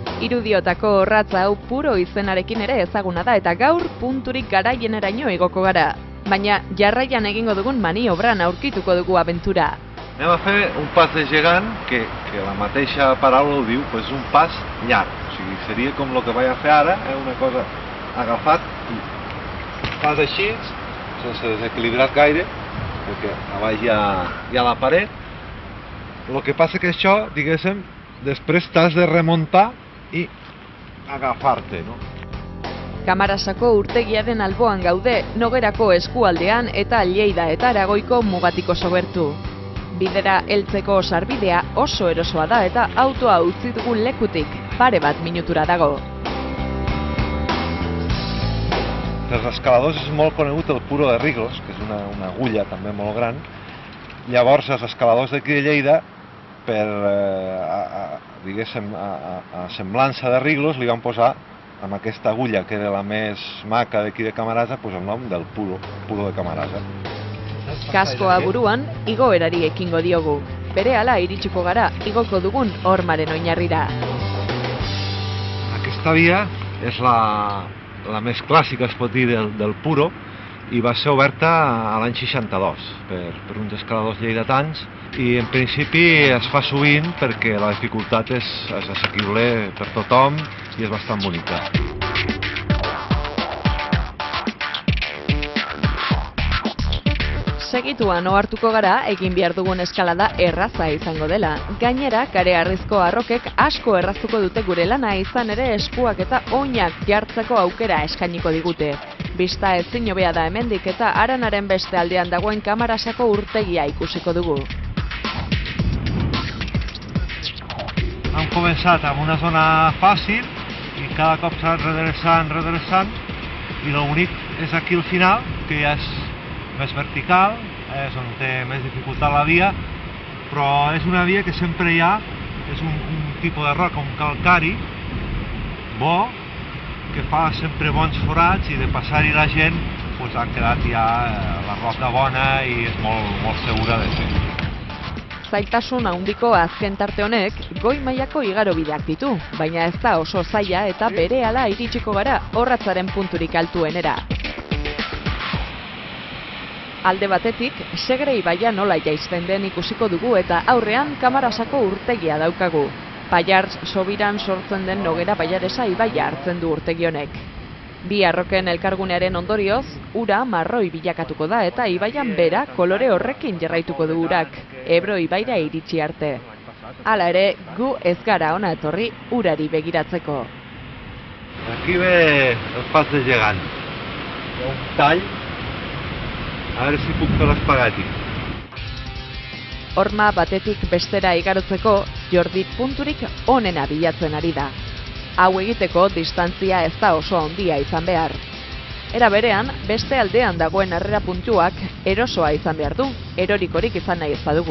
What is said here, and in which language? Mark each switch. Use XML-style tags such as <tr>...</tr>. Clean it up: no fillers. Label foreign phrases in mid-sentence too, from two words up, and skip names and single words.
<eu>Irudiotako orratza hau Puro izenarekin ere ezaguna da eta gaur punturik garaieneraino igoko gara. Baina jarraian egingo dugun maniobran aurkituko dugu aventura.</eu> <ca>Anem a fer un pas de gegant que la mateixa paraula ho diu, és un pas llarg. O sigui, seria com el que vaig a fer ara, una cosa agafat i fas així, sense desequilibrar gaire, perquè a baix hi ha la paret. El que passa que això, diguéssim, després t'has de remuntar i agafar-te, no?</ca> <eu>Kamarasako urtegiaren alboan gaude, Nogerako eskualdean eta Lleida eta Aragoiko mugatiko sobertu. Bidera heltzeko sarbidea oso erosoa da eta autoa utzi dugun lekutik pare bat minutura dago.</eu> <ca>Els escaladors és molt conegut el Puro de Riglos, que és una agulla també molt gran. Llavors els escaladors d'aquí de Lleida, per diguéssim, a semblança de Riglos, li van posar amb aquesta agulla, que era la més maca d'aquí de Camarasa, el nom del Puro de Camarasa.</ca> <eu>Kaskoa buruan, igoerari ekingo diogu. Berehala iritsiko gara, igoko dugun hormaren oinarrira.</eu> <ca>Aquesta via és la més clàssica, es pot dir, del Puro, i va ser oberta a l'any 62 per uns escaladors lleidatans, i en principi es fa sovint perquè la dificultat és assequible per tothom i és bastant bonica.</ca> <eu>Segituan ohartuko gara egin behar dugun eskalada erraza izango dela. Gainera, kareharrizko arrokek asko erraztuko dute gure lana, izan ere eskuak eta oinak jartzeko aukera eskainiko digute. Bista ezin hobea da hemendik eta Aranaren beste aldean dagoen Kamarasako urtegia ikusiko dugu.</eu> <ca>Hem començat amb una zona fàcil i cada cop s'ha redreçant, i l'únic és aquí al final, que ja és més vertical, és on té més dificultat la via, però és una via que sempre hi ha, és un tipus de roca, un calcari bo, que fa sempre bons forats, i de passar-hi la gent ha quedat ja la roca bona i és molt segura de fer.</ca> <eu>Zailtasun handiko azken tarte honek goi mailako igarobideak ditu, baina ez da oso zaila eta berehala iritsiko gara orratzaren punturik altuenera. Alde batetik, Segre ibaia nola jaisten den ikusiko dugu eta aurrean Kamarasako urtegia daukagu. Paiartz sobiran sortzen den Nogera Paiaresa ibaia hartzen du urtegi honek. Bi arroken elkargunearen ondorioz, ura marroi bilakatuko da eta ibaian bera kolore horrekin jarraituko du urak, Ebro ibaira iritsi arte. Hala ere, gu ez gara ona etorri urari begiratzeko.</eu> <ca>Aquí ve el pas de gegant. Hi ha un tall. A veure si puc fer l'espagati.</ca> <eu>Horma batetik bestera igarotzeko, Jordi punturik onena bilatzen ari da. Hau egiteko distantzia ez da oso handia izan behar. Era berean, beste aldean dagoen harrera puntuak erosoa izan behar du, erorikorik izan nahi ez badugu.</eu>